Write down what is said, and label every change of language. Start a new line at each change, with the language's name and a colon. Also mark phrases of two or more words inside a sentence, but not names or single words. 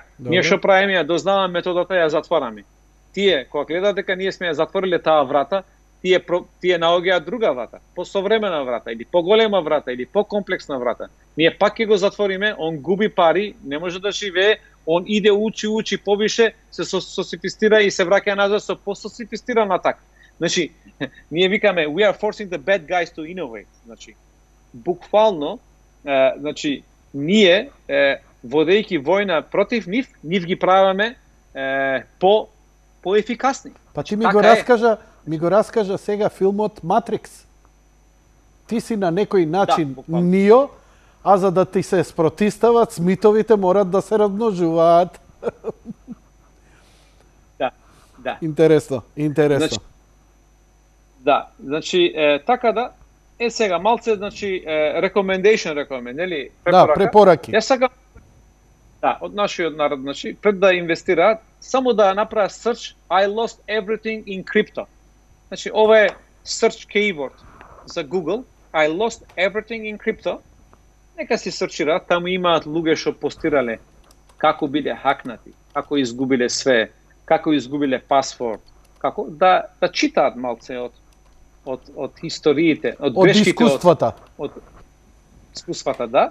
Macedonian: Ние што правиме, ја дознаваме методата, ја затвараме. Тие кога гледаат дека ние сме ја затвориле таа врата, тие наоѓаат друга врата, посовремена врата или поголема врата или покомплексна врата. Ние пак ќе го затвориме, он губи пари, не може да живее, он иде учи повише, се софистира и се враќа назад со пософистиран атак. Значи, ние викаме
English: we are forcing the bad guys to innovate.
Macedonian: Значи, буквално, значи, ние, водејќи војна против нив, нив ги правиме по-ефикасни. Па ти ми го раскажа сега филмот Матрикс. Ти си на некој начин Нио, а за да ти се спротистават, смитовите морат да се размножуваат. Да. Интересно. Значи, значи така да, сега малце, значи, recommendation рекоме, нели? Да, препораки. Јас сакам, од нашиот народ, значи, пред да инвестираат, само да направат search
English: I lost everything in crypto.
Macedonian: Значи, ова е
English: search keyword
Macedonian: за Google,
English: I lost everything in crypto.
Macedonian: Нека си срчираат, таму имаат луѓе што постирале како биле хакнати, како изгубиле све, како изгубиле пасворд, како да читаат малце од историите, од грешките, искуствата. Од искуствата, да.